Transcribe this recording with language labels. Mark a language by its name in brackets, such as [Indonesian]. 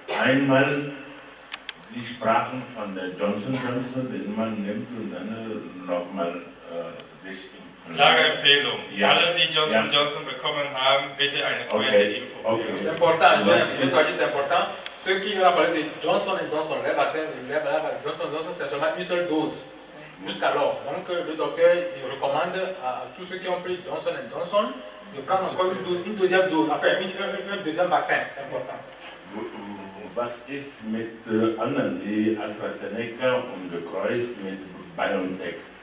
[German] Einmal, Sie sprachen von der Johnson & Johnson, den man nimmt und dann nochmal sich impfen. Klare Empfehlung. Ja. Alle, die Johnson & Johnson bekommen haben, bitte eine zweite Impfung. Okay. [French] C'est important, c'est important. Ceux qui ont parlé de Johnson & Johnson, les vaccins, Johnson & Johnson, c'est seulement une seule dose jusqu'alors. Donc le docteur il recommande à tous ceux qui ont pris Johnson & Johnson de prendre encore une deuxième dose, enfin un deuxième vaccin, c'est important. [German] Was ist mit anderen wie AstraZeneca und Kreuz mit BioNTech?